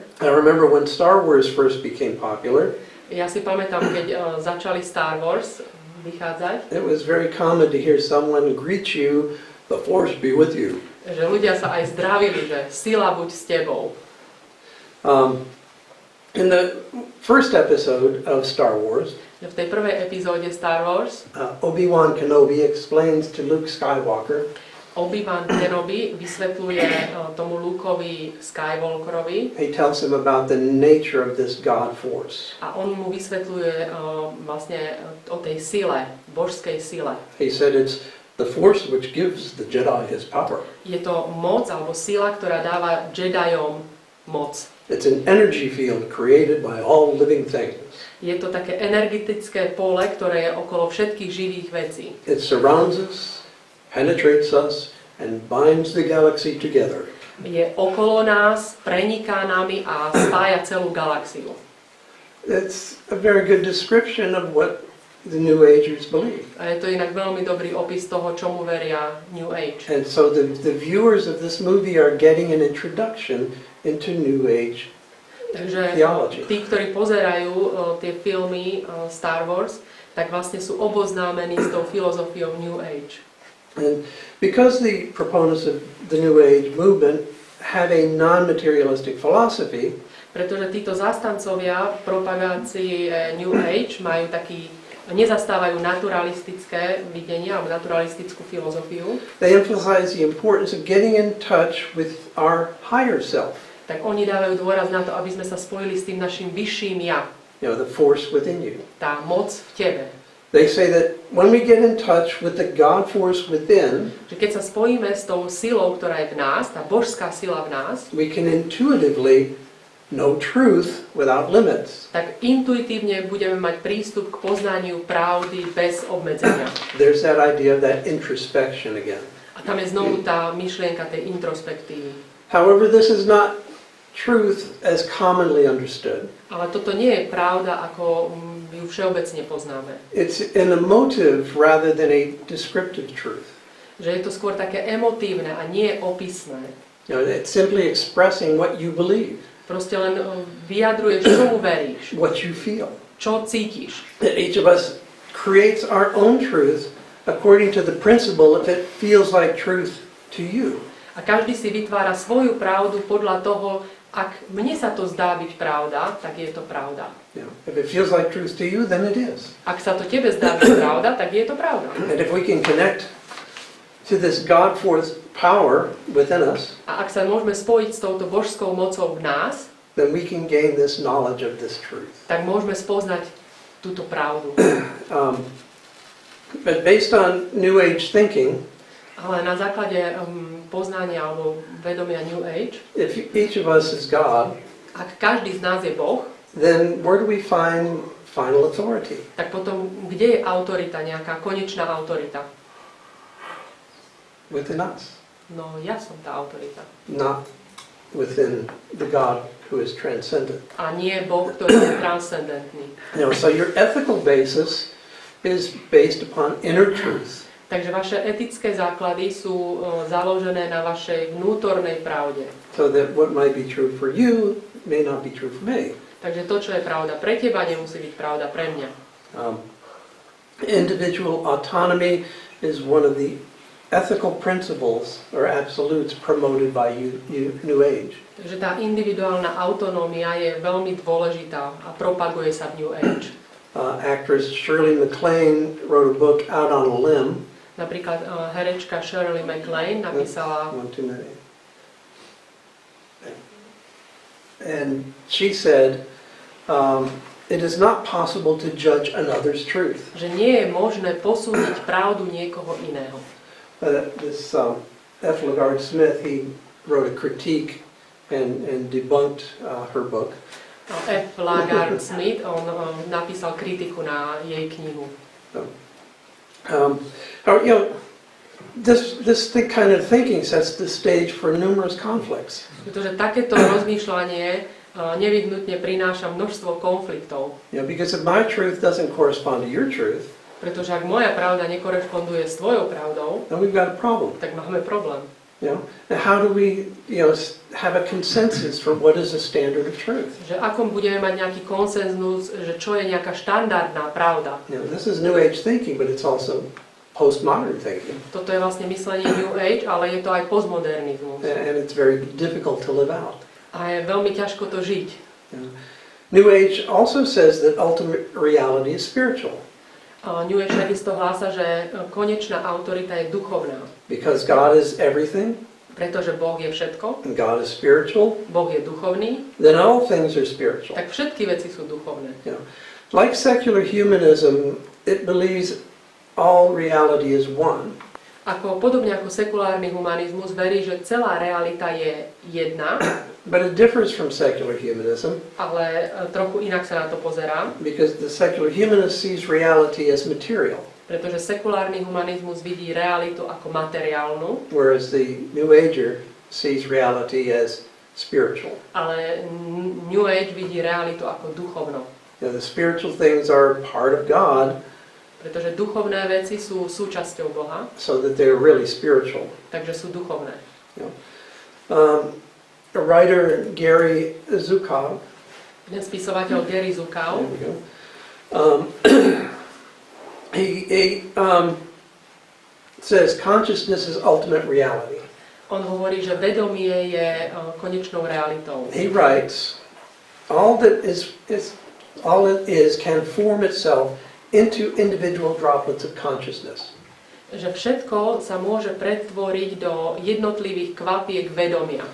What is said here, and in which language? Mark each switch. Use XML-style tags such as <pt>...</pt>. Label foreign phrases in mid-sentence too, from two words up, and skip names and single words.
<en>I remember when Star Wars first became popular,</en> <sk>Ja si pamätám, keď začali Star Wars vychádzať,</sk> <en>it was very common to hear someone greet you, "The Force be with you."</en> <sk>že ľudia sa aj zdravili, že sila buď s tebou.</sk> <en>In the first episode of Star Wars,</en> <sk>V tej prvej epizóde Star Wars</sk> <en>Obi-Wan Kenobi explains to Luke Skywalker</en> <sk>Obi-Wan Kenobi vysvetľuje tomu Lukeovi Skywalkerovi</sk> <en>he tells him about the nature of this God force.</en> <sk>a on mu vysvetľuje vlastne o tej sile, božskej sile.</sk> <en>He said it's the force which gives the Jedi his power.</en> <sk>Je to moc alebo sila, ktorá dáva Jedajom moc.</sk> <en>It's an energy field created by all living things.</en> <sk>Je to také energetické pole, ktoré je okolo všetkých živých vecí.</sk> <en>It surrounds us, penetrates us, and binds the galaxy together.</en> <sk>Je okolo nás, preniká nami a spája celú galaxiu.</sk> <en>It's a very good description of what the New Agers believe.</en> <sk>A je to inak veľmi dobrý opis toho, čomu veria New Age.</sk> <en>And so the viewers of this movie are getting an introduction into New Age</en> <sk>Takže</sk> <en>theology.</en> <sk>tí, ktorí pozerajú tie filmy Star Wars, tak vlastne sú oboznámení s tou filozofiou New Age.</sk> <en>And because the proponents of the New Age movement have a non-materialistic philosophy,</en> <sk>Pretože títo zástancovia propagácii New Age majú taký, nezastávajú naturalistické videnie alebo naturalistickú filozofiu,</sk> <en>they emphasize the importance of getting in touch with our higher self,</en> <sk>tak oni dávajú dôraz na to, aby sme sa spojili s tým našim vyšším ja,</sk> <en>the force within you.</en> <sk>tá moc v tebe.</sk> <en>They say that when we get in touch with the God force within,</en> <sk>Že keď sa spojíme s tou silou, ktorá je v nás, tá božská sila v nás,</sk> <en>we can intuitively know truth without limits.</en> <sk>tak intuitívne budeme mať prístup k poznaniu pravdy bez obmedzenia.</sk> <en>There's that idea of that introspection again.</en> <sk>A tam je znovu tá myšlienka tej introspektívy.</sk> <en>However, this is not truth as commonly understood.</en> <sk>Ale toto nie je pravda, ako ju všeobecne poznáme.</sk> <en>It's an emotive rather than a descriptive truth.</en> <sk>Že je to skôr také emotívne a nie opisné.</sk> <en>It's simply expressing what you believe,</en> <sk>Proste len vyjadruješ, čomu veríš,</sk> <en>what you feel.</en> <sk>čo cítiš.</sk> <en>That each of us creates our own truth according to the principle if it feels like truth to you.</en> <sk>A A každý si vytvára svoju pravdu podľa toho, ak mne sa to zdá byť pravda, tak je to pravda.</sk> <en>You know, if it feels like truth to you, then it is.</en> <sk>Ak sa to tebe zdá byť pravda, tak je to pravda.</sk> <en>And if we can connect to this God-force power within us,</en> <sk>A ak sa môžeme spojiť s touto božskou mocou v nás,</sk> <en>then we can gain this knowledge of this truth.</en> <sk>tak môžeme spoznať túto pravdu.</sk> <en>But based on New Age thinking,</en> <sk>Ale na základe poznania alebo vedomia New Age,</sk> <en>if each of us is God,</en> <sk>ak každý z nás je Boh,</sk> <en>then where do we find final authority?</en> <sk>tak potom kde je autorita, nejaká konečná autorita?</sk> <en>Within us,</en> <sk>No ja som tá autorita.</sk> <en>not within the God who is transcendent.</en> <sk>A nie Boh, ktorý je transcendentný.</sk> <en>You know, so your ethical basis is based upon inner truth.</en> <sk>Takže vaše etické základy sú založené na vašej vnútornej pravde.</sk> <en>So that what might be true for you may not be true for me.</en> <sk>Takže to, čo je pravda pre teba, nemusí byť pravda pre mňa.</sk> <en>Individual autonomy is one of the ethical principles or absolutes promoted by New Age.</en> <sk>Takže tá individuálna autonómia je veľmi dôležitá a propaguje sa v New Age.</sk> <en>Actress Shirley MacLaine wrote a book, Out on a Limb.</en> <sk>Napríklad herečka Shirley MacLaine napísala,</sk> <en>and she said, it is not possible to judge another's truth.</en> <sk>že nie je možné posúdiť pravdu niekoho iného.</sk> <en>This F. LaGard Smith, he wrote a critique and debunked her book.</en> <sk>F. LaGard Smith, on napísal kritiku na jej knihu.</sk> <en>You know, this kind of thinking sets the stage for numerous conflicts.</en> <sk>Pretože takéto rozmýšľanie nevyhnutne prináša množstvo konfliktov.</sk> <en>You know, because if my truth doesn't correspond to your truth,</en> <sk>Pretože ak moja pravda nekorešponduje s tvojou pravdou,</sk> <en>then we've got a problem.</en> <sk>tak máme problém.</sk> <en>You know, and how do we, have a consensus for what is a standard of truth?</en> <sk>Že akom budeme mať nejaký konsenzus, že čo je nejaká štandardná pravda.</sk> <en>You know, this is New Age thinking, but it's also postmodern thinking,</en> <sk>Toto je vlastne myslenie New Age, ale je to aj postmodernizmus.</sk> <en>and it's very difficult to live out.</en> <sk>A je veľmi ťažko to žiť.</sk> <en>You know. New Age also says that ultimate reality is spiritual.</en> <sk>New Age takisto hlása, že konečná autorita je duchovná.</sk> <en>Because God is everything,</en> <sk>Pretože Boh je všetko,</sk> <en>and God is spiritual,</en> <sk>Boh je duchovný,</sk> <en>then all things are spiritual.</en> <sk>tak všetky veci sú duchovné.</sk> <en>You know. Like secular humanism, it believes all reality is one.</en> <sk>Podobne ako sekulárny humanizmus verí, že celá realita je jedna,</sk> <en>But it differs from secular humanism</en> <sk>ale trochu inak sa na to pozerá,</sk> <en>because the secular humanist sees reality as material,</en> <sk>pretože sekulárny humanizmus vidí realitu ako materiálnu,</sk> <en>whereas the New Ager sees reality as spiritual.</en> <sk>ale New Age vidí realitu ako duchovnú.</sk> <en>You know, the spiritual things are part of God,</en> <sk>Pretože duchovné veci sú súčasťou Boha,</sk> <en>so that they're really spiritual.</en> <sk>takže sú duchovné.</sk> <en>You know. A writer, Gary Zukav,</en> <sk>Jeden spisovateľ Gary Zukav,</sk> <en>there we go. He says consciousness is ultimate reality.</en> <sk>on hovorí, že vedomie je konečnou realitou.</sk> <en>He writes, all it is can form itself into individual droplets of consciousness.</en> <sk>Že všetko sa môže pretvoriť do jednotlivých kvapiek vedomia.</sk>